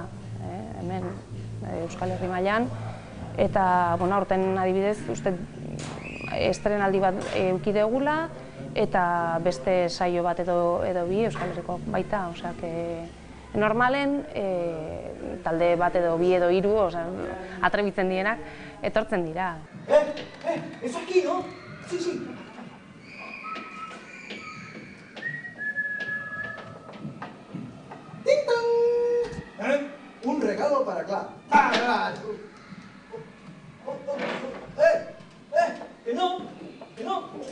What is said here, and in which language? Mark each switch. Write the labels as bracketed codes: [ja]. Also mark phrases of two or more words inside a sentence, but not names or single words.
[eu] Hemen Euskal Herri mailan. Eta, aurten adibidez, uste estrenaldi bat eduki degula, eta beste saio bat edo bi Euskal Herriko baita, osea, normalen talde bat edo bi edo hiru, atrebitzen dienak, etortzen dira. [es] Es aquí, ¿no? Sí, sí. ¡Ting-tong! Un regalo para Clara. ¡Que no! ¡Que no!